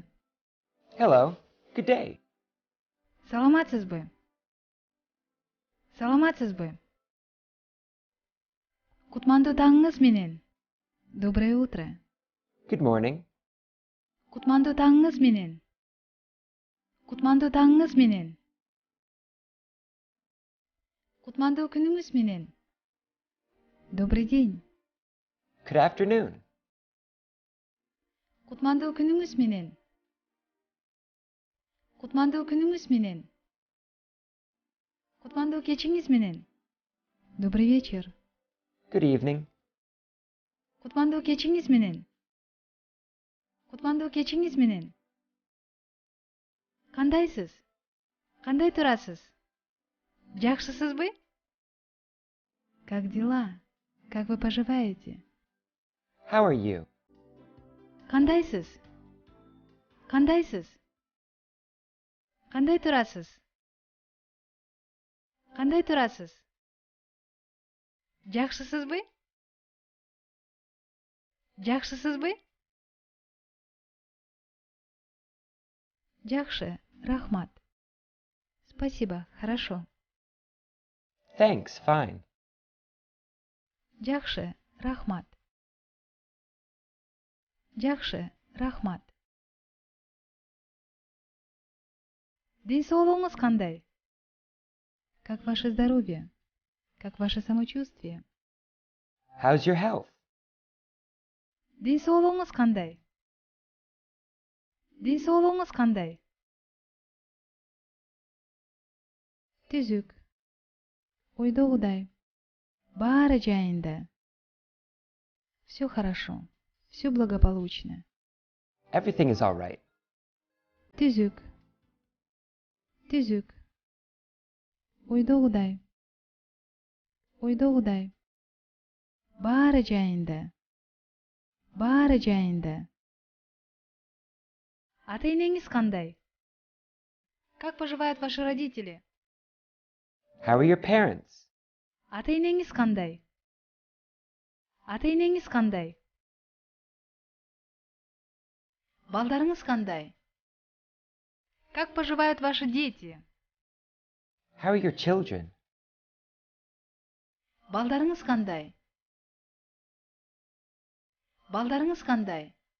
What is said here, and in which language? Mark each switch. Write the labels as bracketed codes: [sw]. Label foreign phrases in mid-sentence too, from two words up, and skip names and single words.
[en] Hello. Good day. [ky] Саламатсызбы? Саламатсызбы? Кутмандуу таңыңыз менен. [ru] Доброе утро. [en] Good morning. [ky] Кутмандуу таңыңыз менен. Кутмандуу таңыңыз менен. Кутмандуу күнүңүз менен. [ru] Добрый день. [en] Good afternoon. [ky] Кутмандуу күнүңүз менен. Кутмандуу күнүңүз менен. Кутмандуу кечиңиз менен. [ru] Добрый вечер. [en] Good evening. [ky] Кутмандуу кечиңиз менен. Кутмандуу кечиңиз менен. Кандайсыз? Кандай турасыз? Жакшысызбы? [ru] Как дела? Как вы поживаете? [en] How are you? [ky] Кандайсыз? Кандайсыз? Кандай турасыз? Кандай турасыз? Жакшысызбы? Жакшысызбы? Жакшы, рахмат. [ru] Спасибо, хорошо. [en] Thanks, fine. [ky] Жакшы, рахмат. Жакшы, рахмат. День соолугуңуз кандай? [ru] Как ваше здоровье? Как ваше самочувствие? [en] How's your health? [ky] День соолугуңуз кандай? День соолугуңуз кандай? Түзүк. Ойдогудай. Баары жайында. [ru] Все хорошо. Все благополучно. [en] Everything is all right. [ky] Түзүк. Түзүк. Ойдогудай. Ойдогудай. Баары жайында. Баары жайында. Ата-энеңиз кандай? [ru] Как поживают ваши родители? [en] How are your parents? [ky] Ата-энеңиз кандай? Ата-энеңиз кандай? Балдарыңыз қандай? [ru] Как поживают ваши дети? [en] How are your children? [ky] Балдарыңыз қандай? Балдарыңыз қандай?